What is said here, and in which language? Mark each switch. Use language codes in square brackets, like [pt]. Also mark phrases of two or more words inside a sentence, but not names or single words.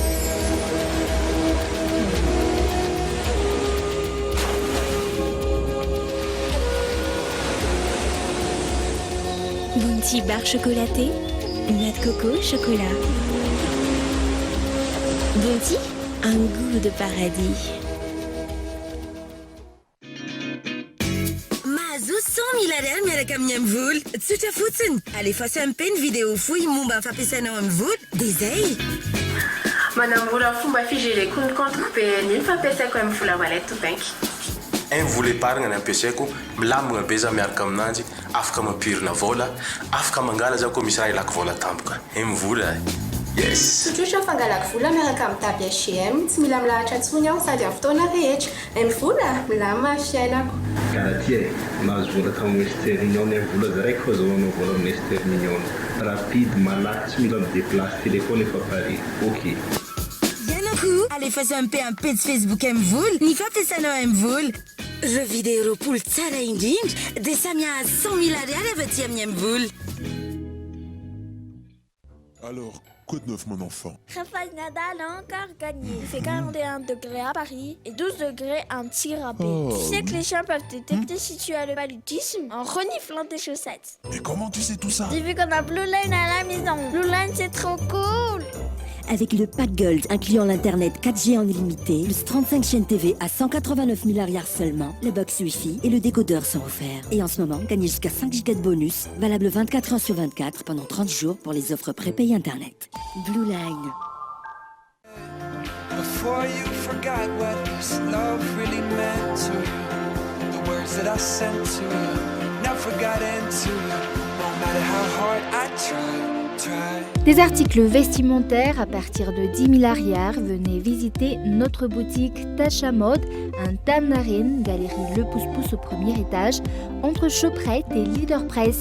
[fr] Bounty barre chocolatée, noix de coco, chocolat. Bounty, un goût de paradis. [mg] Milariary miaraka amin'ny amvola tsotra fotsiny alefaso ampeny vidéo fohy momba ny fampiasanao amin'ny vola dia izay manamora fomba figereko ny compte PNI ny fampiasaiko amin'ny vola [en] wallet to bank. [mg] Vola épargne ny ampiasaiko milambogna be za miaraka aminanjy afaka mampirina vola afaka mangala za koa misy raha ilako vola tampoka vola yes. Tsotsotra fangalako vola miaraka amin'ny taby HM tsy mila milahatra antsony aho sady amin'ny fotoana rehetra vola milama fiainako. Garantie mahazo vola tamin'ny Western Union ny vola zaraiky fa zahoanao vola amin'ny Western Union rapide malaky tsy mila midéplace téléphone efa pari ok. Ianako alefaso ampy amin'ny page Facebook amin'ny vola ny fampiasanao amin'ny vola [fr] jeu vidéo [mg] roapolo tsara indrindra dia samy a 100 000 ariary avy aty amin'ny vola. [fr] Alors, quoi de neuf, mon enfant? Rafael Nadal a encore gagné. Il fait 41 degrés à Paris et 12 degrés en tir à baie. Tu sais que les chiens peuvent te détecter si tu as le paludisme en reniflant tes chaussettes. Mais comment tu sais tout ça? J'ai vu qu'on a Blue Line à la maison. Blue Line, c'est trop cool. Avec le pack Gold incluant l'internet 4G en illimité, plus 35 chaînes TV à 189 000 arrières seulement, le box Wi-Fi et le décodeur sont offerts. Et en ce moment, gagnez jusqu'à 5 Go de bonus, valable 24 heures sur 24 pendant 30 jours pour les offres prépayées internet. Blue Line. [en] Before you forgot what this love really meant to you, the words that I sent to you, never got into you, no matter how hard I tried. [fr] Des articles vestimentaires à partir de 10 000 arrières, venez visiter notre boutique Tasha Mode, un Tanarine, galerie Le Pouce-Pouce au premier étage, entre Choprette et Leader Press.